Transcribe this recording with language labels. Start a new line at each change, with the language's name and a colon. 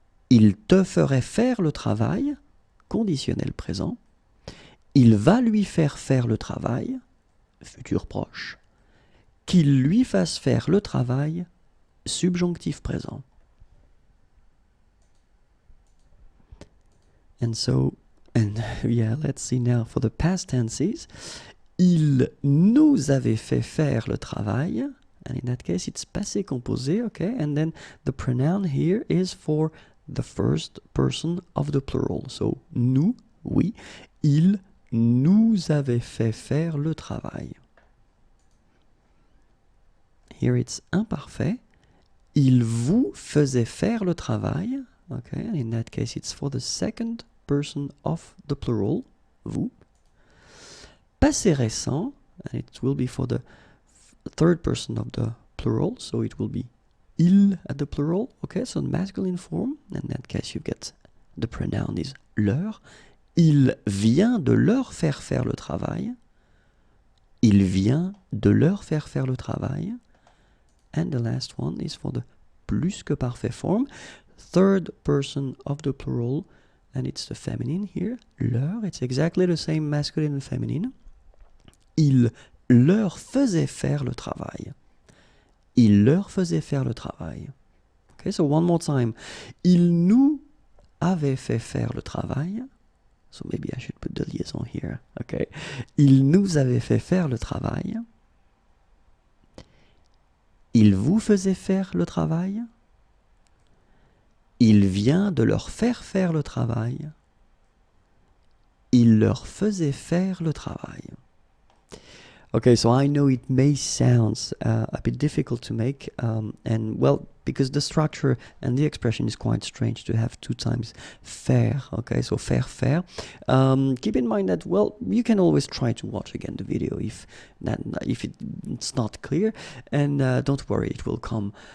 French: Il te ferait faire le travail, conditionnel présent. Il va lui faire le travail, futur proche. Qu'il lui fasse faire le travail, subjonctif présent.
English: And so, and yeah, let's see now for the past tenses.
French: Il nous avait fait faire le travail,
English: and in that case it's passé composé, okay, and then the pronoun here is for the first person of the plural. So,
French: nous, oui, il nous avait fait faire le travail.
English: Here it's imparfait.
French: Il vous faisait faire le travail.
English: Okay, and in that case it's for the second person of the plural, vous. Passé récent, and it will be for the third person of the plural, so it will be il at the plural. Okay, so the masculine form, in that case you get the pronoun is leur.
French: Il vient de leur faire faire le travail. Il vient de leur faire faire le travail.
English: And the last one is for the plus que parfait form, third person of the plural, and it's the feminine here, leur. It's exactly the same masculine and feminine.
French: Il leur faisait faire le travail. Il leur faisait faire le travail.
English: Okay, so one more time.
French: Il nous avait fait faire le travail.
English: So maybe I should put the liaison here. Okay.
French: Il nous avait fait faire le travail. Il vous faisait faire le travail. Il vient de leur faire faire le travail. Il leur faisait faire le travail.
English: Okay, so I know it may sound a bit difficult to make, and well, because the structure and the expression is quite strange to have two times faire. Okay, so faire. Keep in mind that, well, you can always try to watch again the video if it's not clear, and don't worry, it will come.